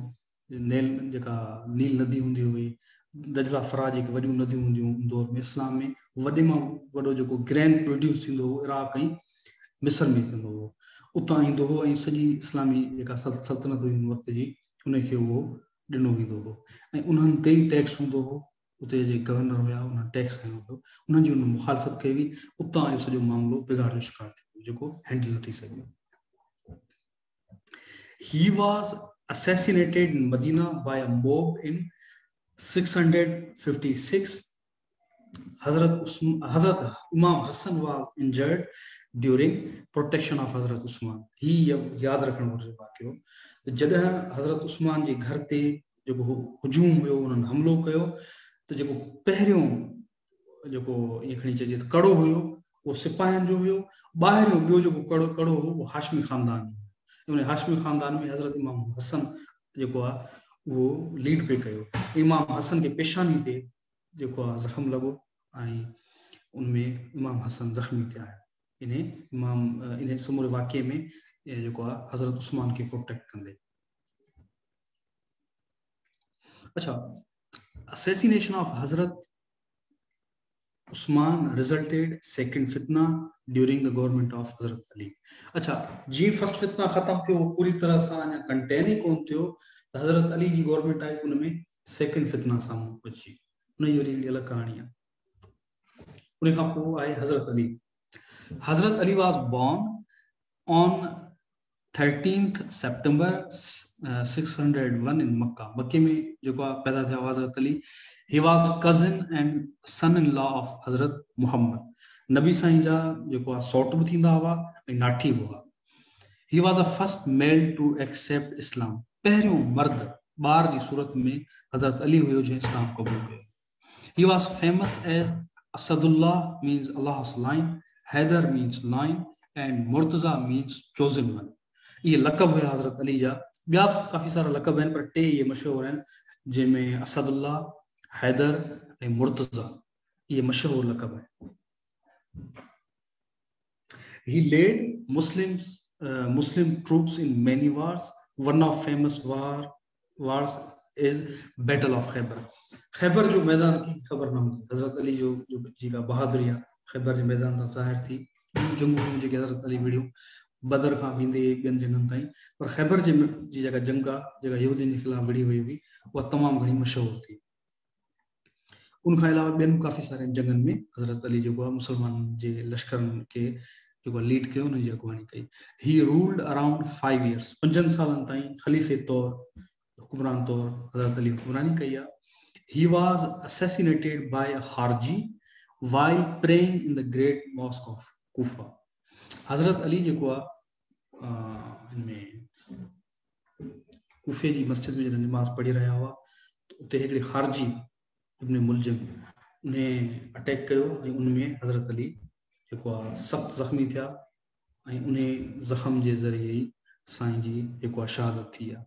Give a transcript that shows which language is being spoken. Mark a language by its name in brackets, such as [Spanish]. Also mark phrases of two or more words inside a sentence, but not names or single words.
[Sindhi] जेका नील नदी हूंदी हुई, दजला फराज जेके वॾियूं नदियूं हूंदियूं दौर में इस्लाम में, वॾे मां वॾो जेको [English] grain produce [Sindhi] थींदो हो इराक ऐं मिस्र में थींदो हो, उतां ईंदो हो ऐं सॼी इस्लामी जेका सल्तनत हुई उन वक़्त जी उनखे उहो ॾिनो वेंदो हो ऐं उन्हनि ते ई टैक्स हूंदो हो। उते जे गवर्नर हुया उन्हनि टैक्स खयो हुयो, उन्हनि जी उन मुखालफ़त कई हुई, उतां इहो सॼो मामिलो बिगाड़ जो शिकार थियो जेको हैंडल न थी सघियो। [English] He was assassinated in Medina by a mob in 656. Hazrat Imam Hassan was injured during protection of Hazrat Usman। [Sindhi] ही याद रखण घुरिजे वाक़ियो, जॾहिं हज़रत उस्मान जे घर ते जेको हुजूम हुयो, उन्हनि हमलो कयो, त जेको पहिरियों जेको ईअं खणी चइजे त कड़ो हुयो उहो सिपाहियुनि जो हुयो, ॿाहिरियों ॿियो जेको कड़ो हो उहो हाशमी ख़ानदान जो। उन हाशमी ख़ानदान में हज़रत इमाम हसन जेको आहे उहो लीड पे कयो। इमाम हसन के पेशानी ते जेको आहे ज़ख़्म लॻो ऐं उनमें इमाम हसन ज़ख़्मी थिया। इन समूरे वाक़िए में जेको आहे हज़रत उस्मान खे प्रोटेक्ट कंदे। अच्छा, [English] assassination of Hazrat Usman resulted second fitna during the government of Hazrat Ali। [Sindhi] अच्छा, जी फर्स्ट फितना खत्म थियो, पूरी तरह सां अञा कंटेन ही कोन थियो त हज़रत अली जी गवर्नमेंट आई, उनमें सेकंड फितना साम्हूं अची, उनजी वरी हिकिड़ी अलॻि कहाणी आहे। उन खां पोइ आहे हज़रत अली। हज़रत अली [English] was born on 13th September 601 in Makkah. [Sindhi] मक्के में जेको आहे पैदा थिया हज़रत अली। [English] He was cousin and son-in-law of हज़रत मुहम्मद। [Sindhi] नबी साईं जा जेको आहे सौट बि थींदा हुआ ऐं नाठी बि हुआ। [English] He was the first male to accept Islam। [Sindhi] पहिरियों मर्द ॿार जी सूरत में हज़रत अली हुयो जंहिं इस्लाम क़बूल कयो। [English] He was famous as Asadullah means Allah's lion, Haidar means lion and Murtaza means chosen one। [Sindhi] ये लक़ब हुया हज़रत अली जा। ॿिया काफ़ी सारा लक़ब आहिनि पर टे ये मशहूर आहिनि, जंहिंमें असदुल्ला, हैदर ऐं मुर्तज़ा ये मशहूर लक़ब आहिनि। [English] He led Muslim troops in many wars। One of famous wars is Battle of Khaybar। [Sindhi] खैबर जो मैदान की ख़बर न हूंदी, हज़रत अली जो जेका बहादुरी आहे खैबर जे मैदान तां ज़ाहिर थी। जंगूं जेके हज़रत अली विड़ियूं बदर खां वेंदे ॿियनि जंगनि ताईं, पर खैबर जी जेका जंग आहे जेका यहूदियुनि जे ख़िलाफ़ विड़ी वई हुई उहा तमामु घणी मशहूर थी। उनखां अलावा ॿियनि काफ़ी सारनि जंगनि में हज़रत अली जेको आहे मुसलमाननि जे लश्करनि खे जेको लीड कयो, उन जी अॻुवाणी कई। [English] He ruled around 5 years. [Sindhi] 5 सालनि ताईं ख़लीफ़े तौर हुक्मरान तौर हज़रत अली हुक्मरानी कई आहे। [English] He was assassinated by a Kharji while praying in the great mosque of Kufa। [Sindhi] हज़रत अली जेको आहे इनमें कूफे जी मस्जिद में जॾहिं नमाज़ पढ़ी रहिया हुआ त उते हिकिड़े ख़ारजी इब्न मुलजिम उन अटैक कयो ऐं उनमें हज़रत अली जेको आहे सख़्तु ज़ख़्मी थिया ऐं उन ज़ख़्म जे ज़रिए ई साईं जी जेको आहे शहादत थी आहे।